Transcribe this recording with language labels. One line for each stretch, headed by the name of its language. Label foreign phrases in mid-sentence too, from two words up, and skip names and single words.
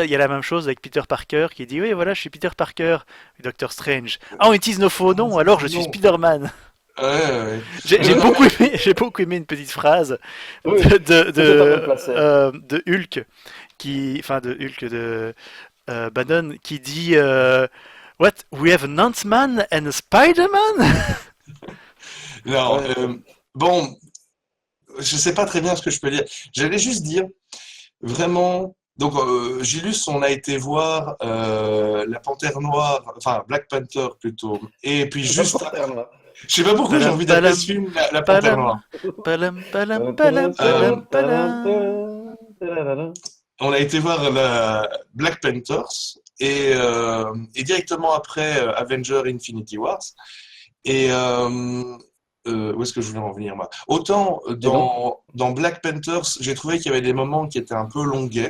French: celui-là, il y a la même chose avec Peter Parker qui dit oui, voilà, je suis Peter Parker, Doctor Strange. Ah, on utilise nos faux noms, alors je suis Non. Spider-Man. Ouais, ouais. J'ai Non, beaucoup mais aimé, j'ai beaucoup aimé une petite phrase Oui, c'était pas mal placé. de Hulk enfin de Hulk de Bannon qui dit What?
English: We have an Ant-Man and a Spider-Man?
French: non. Ouais. Bon, je sais pas très bien ce que je peux dire. J'allais juste dire vraiment. Donc, Gilus, on a été voir la Panthère Noire, enfin Black Panther plutôt. Et puis La juste, panthère noire. je sais pas pourquoi j'ai Palam envie d'appeler palam ce film la Panthère palam Noire. palam palam palam palam palam. On a été voir la Black Panthers et directement après Avenger Infinity Wars. Et où est-ce que je voulais en venir moi? Autant Et donc, dans Black Panthers, j'ai trouvé qu'il y avait des moments qui étaient un peu longuets.